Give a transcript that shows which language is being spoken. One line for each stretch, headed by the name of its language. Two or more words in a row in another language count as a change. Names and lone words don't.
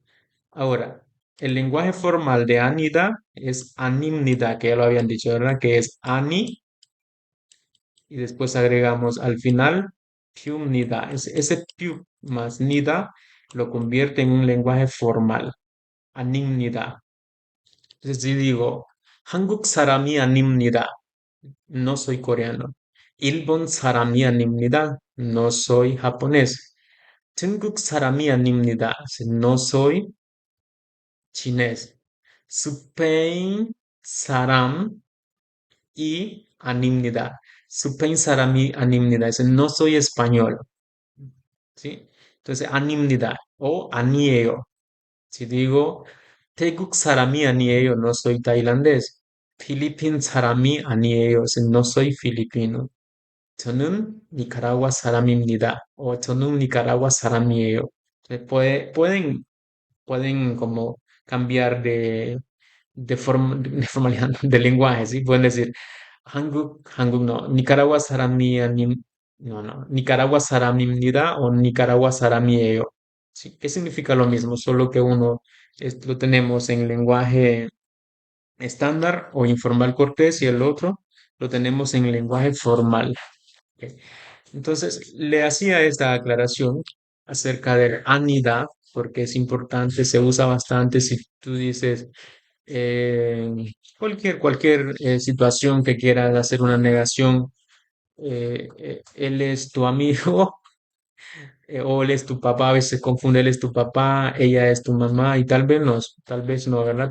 Spanish: Ahora, el lenguaje formal de anida es animnida, que ya lo habían dicho, ¿verdad? Que es ani y después agregamos al final piumnida. Ese piu más nida lo convierte en un lenguaje formal, animnida. Entonces, si digo,
Korean: 한국 사람이 아닙니다.
Spanish: No soy coreano.
Korean: 일본 사람이 아닙니다.
Spanish: No soy japonés.
Korean: 중국 사람이 아닙니다.
Spanish: No soy chinés.
Korean: Spain 사람이 아닙니다. Spain 사람이 아닙니다.
Spanish: No soy español. ¿Sí? Entonces, animnida o anieo. Si digo,
Korean: 태국 사람이 아니에요,
Spanish: no soy tailandés.
Korean: 필리핀 사람이 아니에요,
Spanish: no soy filipino.
Korean: 저는 니카라과 사람입니다. O 저는 니카라과 사람이에요.
Spanish: Pueden como cambiar de formalidad, de lenguaje, ¿sí? Pueden decir,
Korean: 한국 no, 니카라과 사람이 아님, no, 니카라과 사람입니다 o 니카라과 사람이에요.
Spanish: ¿Sí? ¿Qué significa lo mismo? Solo que uno lo tenemos en lenguaje estándar o informal cortés y el otro lo tenemos en lenguaje formal. ¿Ok? Entonces, le hacía esta aclaración acerca del anida, porque es importante, se usa bastante si tú dices eh, cualquier situación que quieras hacer una negación, él es tu amigo o él es tu papá, a veces se confunde, él es tu papá, ella es tu mamá y tal vez no, ¿verdad?